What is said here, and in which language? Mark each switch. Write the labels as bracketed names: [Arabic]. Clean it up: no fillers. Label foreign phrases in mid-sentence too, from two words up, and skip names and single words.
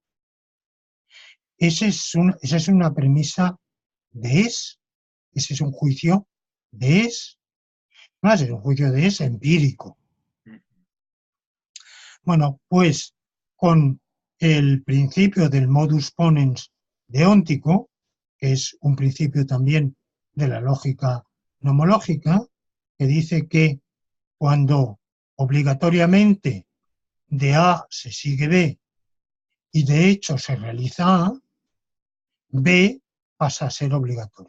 [Spanish] Esa es una premisa de es, ese es un juicio de es, más es un juicio de es empírico. Bueno, pues con el principio del [Latin] modus ponens [Spanish] deóntico, que es un principio también de la lógica nomológica, que dice que cuando obligatoriamente de A se sigue B y de hecho se realiza A, B pasa a ser obligatorio.